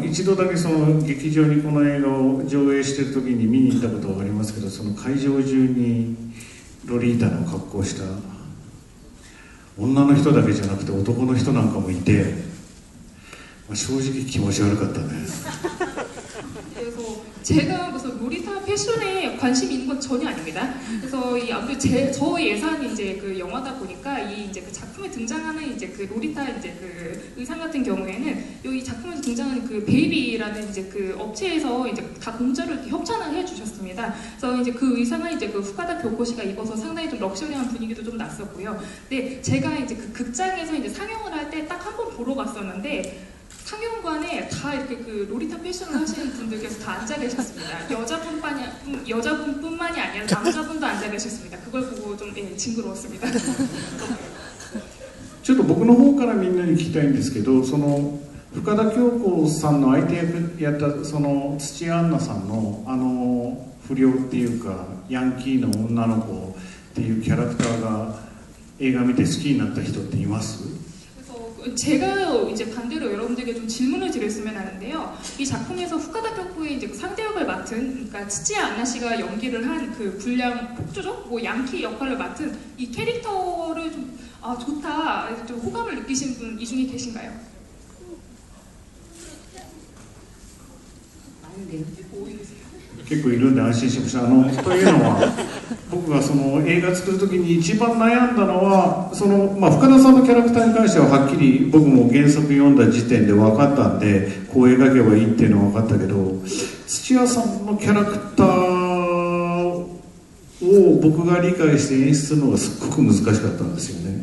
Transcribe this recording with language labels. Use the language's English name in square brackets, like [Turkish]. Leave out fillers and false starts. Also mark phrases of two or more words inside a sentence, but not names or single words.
[Japanese] 一度だけその劇場にこの映画を上映してる時に見に行ったことがありますけど、その会場中にロリータの格好をした女の人だけじゃなくて男の人なんかもいて、正直気持ち悪かったね。 [Korean] 제가 무슨 로리타 패션에 관심이 있는 건 전혀 아닙니다. 그래서 아무래도 저 예산이 이제 그 영화다 보니까 이제 그 작품에 등장하는 이제 그 로리타 이제 그 의상 같은 경우에는 이 작품에서 등장하는 그 베이비라는 이제 그 업체에서 이제 다 공짜로 이렇게 협찬을 해주셨습니다. 그래서 이제 그 의상은 이제 그 후카다 교코시가 입어서 상당히 좀 럭셔리한 분위기도 좀 났었고요. 근데 제가 이제 그 극장에서 이제 상영을 할 때 딱 한 번 보러 갔었는데. 상영관에 다 이렇게 그 로리타 패션을 하시는 분들께서 다 앉아 계셨습니다. 여자분뿐만이 아니라 남자분도 앉아 계셨습니다. 그걸 보고 좀 징그러웠습니다. [Japanese] ちょっと僕の方からみんなに聞きたいんですけど、その深田恭子さんの相手役やったその土屋アンナさんの不良っていうかヤンキーの女の子っていうキャラクターが映画見て好きになった人っています？ [Korean] 제가 이제 반대로 여러분들에게 좀 질문을 드렸으면 하는데요. 이 작품에서 후카다 교코의 이제 상대 역을 맡은, 그러니까 치치야 안나 씨가 연기를 한 그 불량 폭주죠? 뭐 양키 역할을 맡은 이 캐릭터를 좀 좋다, 좀 호감을 느끼신 분 이 중에 계신가요? 많은데요. [Japanese] 結構いるんで安心しました。というのは僕がその映画作る時に一番悩んだのはその、深田さんのキャラクターに関してははっきり僕も原作読んだ時点で分かったんでこう描けばいいっていうのは分かったけど、土屋さんのキャラクターを僕が理解して演出するのがすっごく難しかったんですよね。